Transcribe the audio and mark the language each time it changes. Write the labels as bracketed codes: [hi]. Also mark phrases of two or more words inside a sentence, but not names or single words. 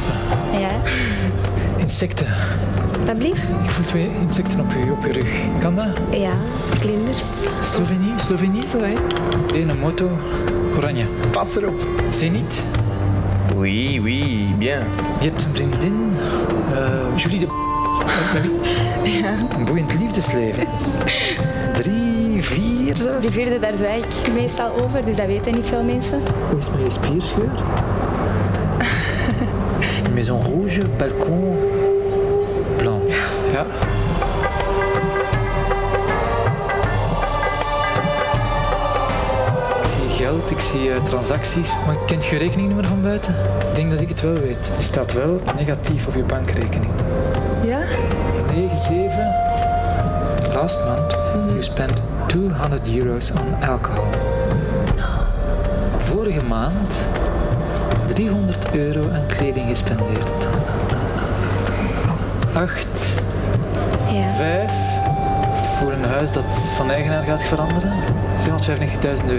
[nl] Ja, Insecten. dat blieft? Ik voel 2 insecten op je rug. Kan dat? Ja, vlinders. Slovenie? Zo hè? Een moto. Oranje. Pas erop. Zenit. [fr] Oui, oui, bien. [nl] Je hebt een vriendin. Julie de... Met wie? Ja. Een boeiend liefdesleven. 3, 4 zelfs. De vierde, daar zwijg ik meestal over, dus dat weten niet veel mensen. Hoe is het met je spierscheur? [fr] Une maison rouge, balcon blanc. [nl] Ja. Ik zie geld, ik zie transacties. Maar kent je rekeningnummer van buiten? Ik denk dat ik het wel weet. Die staat wel negatief op je bankrekening. Ja? 97. [en] Last month, you spent €200 on alcohol. [nl] Vorige maand €300 aan kleding gespendeerd. 8. Ja. 5. Voor een huis dat van eigenaar gaat veranderen. €795.000.